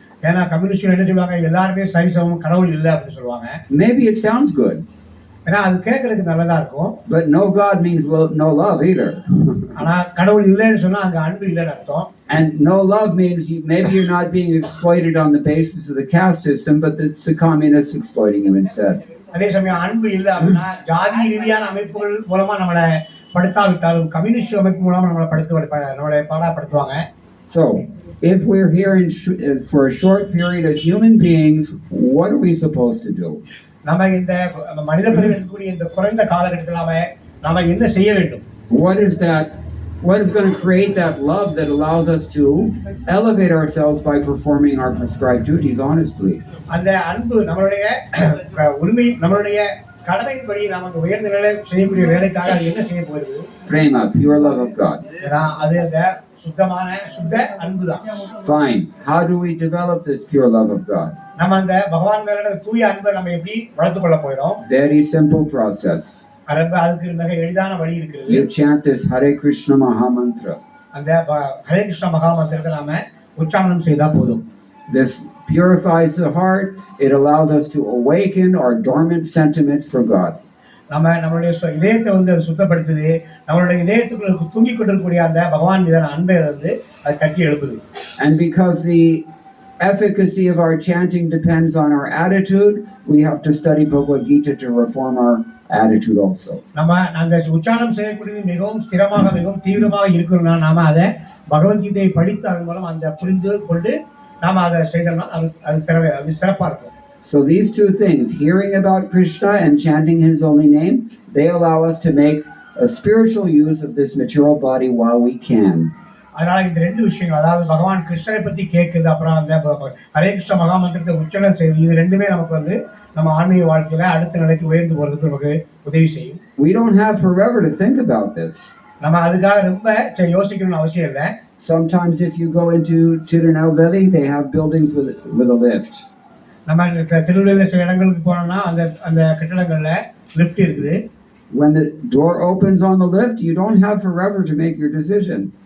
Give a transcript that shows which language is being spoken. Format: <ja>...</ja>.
<ta>ஏன்னா கம்யூனிஸ்டுகள் என்ன சொல்லுவாங்க, எல்லாருமே சரிசமம், கடவுள் இல்லை அப்படின்னு சொல்லுவாங்க.</ta> <en>Maybe it sounds good.</en> <ta>ஏன்னா அது கேட்கறதுக்கு நல்லதா இருக்கும்.</ta> <en>But no God means no love either.</en> <ta>ஆனா கடவுள் இல்லைன்னு சொன்னா அங்க அன்பு இல்லைன்னு அர்த்தம்.</ta> <en>And no love means maybe you're not being exploited on the basis of the caste system, but it's the communists exploiting you instead.</en> <ta>அதே சமயம் அன்பு இல்லை அப்படின்னா ஜாதி ரீதியான அமைப்புகள் மூலமா நம்மளை படுத்தாவிட்டாலும் கம்யூனிஸ்ட் அமைப்பு மூலமா நம்மளை பாடாப்படுத்துவாங்க.</ta> <en>So if we're here for a short period as human beings, what are we supposed to do?</en> <ta>நம்ம இந்த மனித பிறவியில் இருக்கக்கூடிய இந்த குறைந்த காலகட்டத்தில் நாம என்ன செய்ய வேண்டும்?</ta> <en>What is going to create that love that allows us to elevate ourselves by performing our prescribed duties honestly?</en> <ta>அந்த அன்பு நம்மளுடைய உரிமை, நம்மளுடைய கடமைப்படி நமக்கு உயர்ந்த நிலையில செய்யக்கூடிய வேலைக்காக அது என்ன செய்ய போகுது?</ta> <en>Prema, pure love of God.</en> <ta>அது அந்த சுத்த அன்பு தான்.</ta> <en>Fine. How do we develop this pure love of God?</en> <ta>நம்ம அந்த பகவான் மேல தூய அன்பை நம்ம எப்படி வளர்த்துக் கொள்ள போறோம்?</ta> <en>Very simple process.</en> <ta>அதுக்கு மிக எளிதான வழி இருக்கிறது.</ta> <en>You chant this Hare Krishna Maha Mantra.</en> <ta>அந்த ஹரே கிருஷ்ண மகா மந்திரத்தை நாம உச்சாரணம் செய்தா போதும்.</ta> <en>This purifies the heart. It allows us to awaken our dormant sentiments for God.</en> <ta>நம்மளுடைய இதயத்தை வந்து அது சுத்தப்படுத்துது. நம்மளுடைய இதயத்துக்குள்ள தூங்கிக் கொண்டிருக்கக்கூடிய அந்த பகவான் மீதான அன்பை வந்து அது தட்டி எழுப்புது.</ta> <en>And because the efficacy of our chanting depends on our attitude, we have to study Bhagavad Gita to reform our attitude also.</en> <ta>நம்ம அந்த உச்சாரணம் செய்யக்கூடியது மிகவும் ஸ்திரமாக, மிகவும் தீவிரமாக இருக்கணும்னா நாம அதை பகவத்கீதையை படித்து அதன் மூலம் அந்த புரிந்து கொண்டு நாம அதை செய்தோம்னா அது சிறப்பா இருக்கும்.</ta> <en>So these two things, hearing about Krishna and chanting his holy name, they allow us to make a spiritual use of this material body while we can.</en> <ta>அதனால இந்த ரெண்டு விஷயங்கள், அதாவது பகவான் கிருஷ்ணரை பத்தி கேட்குது, அப்புறம் அந்த ஹரே கிருஷ்ண மகா மந்திரத்தை உச்சரணம் செய்யுது, இது ரெண்டுமே நமக்கு வந்து நம்ம ஆன்மீக வாழ்க்கையில அடுத்த நிலைக்கு உயர்ந்து போறதுக்கு நமக்கு உதவி செய்யும்.</ta> <en>We don't have forever to think about this.</en> <ta>நம்ம அதுக்காக ரொம்ப யோசிக்கணும்னு அவசியம் இல்லை.</ta> <en>Sometimes if you go into Tirunelveli, they have buildings with a lift.</en> <ta>நம்ம திருநெல்வேலியில் சில இடங்களுக்கு போனோம்னா அந்த கட்டடங்கள்ல லிஃப்ட் இருக்குது.</ta> <en>When the door opens on the lift, you don't have forever to make your decision.</en>